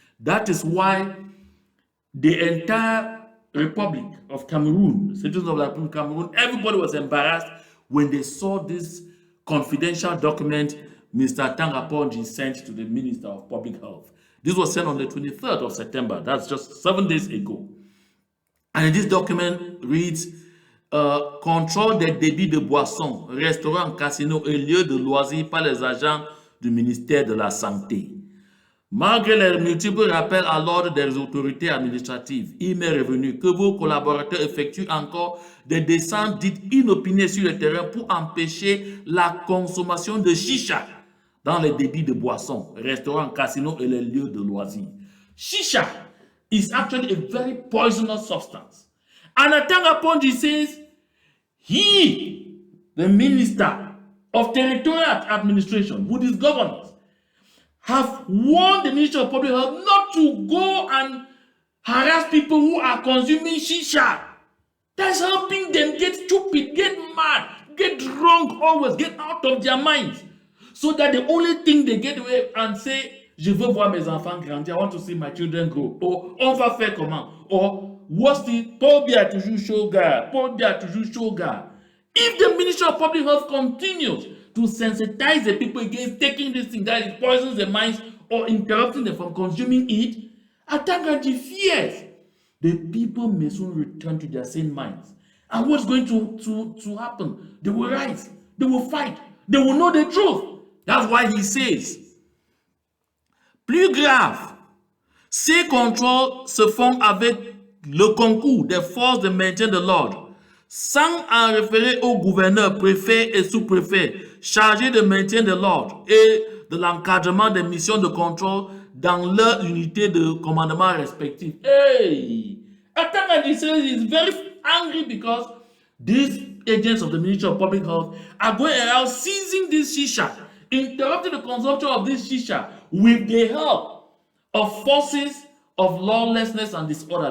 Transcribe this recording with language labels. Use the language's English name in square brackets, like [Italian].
[English] That is why the entire Republic of Cameroon, citizens of the Republic of Cameroon, everybody was embarrassed when they saw this confidential document Mr. Tanga Ponji sent to the Minister of Public Health. This was sent on the 23rd of September. That's just 7 days ago. And this document reads, [French] contrôle des débits de boissons, restaurants, casinos et lieux de loisirs par les agents du ministère de la Santé. Malgré les multiples rappels à l'ordre des autorités administratives, il m'est revenu que vos collaborateurs effectuent encore des descentes dites inopinées sur le terrain pour empêcher la consommation de chicha dans les débits de boissons, restaurants, casinos et les lieux de loisirs. [English] Chicha is actually a very poisonous substance. And Atanga Ponji says, he, the minister of territorial administration, with his governors, have warned the Ministry of Public Health not to go and harass people who are consuming shisha. That's helping them get stupid, get mad, get drunk always, get out of their minds. So that the only thing they get away and say, [French] je veux voir mes enfants grandir, [English] I want to see my children grow. [French] Or, on va faire comment? [English] Or, what's the, [French] Paul Biya toujours chaud gars, Paul Biya toujours chaud gars. [English] If the Ministry of Public Health continues to sensitize the people against taking this thing that it poisons their minds or interrupting them from consuming it, Atangaji fears the people may soon return to their sane minds. And what's going to happen? They will rise, they will fight, they will know the truth. That's why he says, [French] plus grave, ces contrôles se font avec le concours des forces de maintien de l'ordre, sans en référer au gouverneur, préfet et sous-préfet chargés de maintien de l'ordre et de l'encadrement des missions de contrôle dans leur unité de commandement respective. Hey! [English] Atangadi says he's very angry because these agents of the Ministry of Public Health are going around seizing this shisha, interrupting the consumption of this shisha with the help of forces of lawlessness and disorder.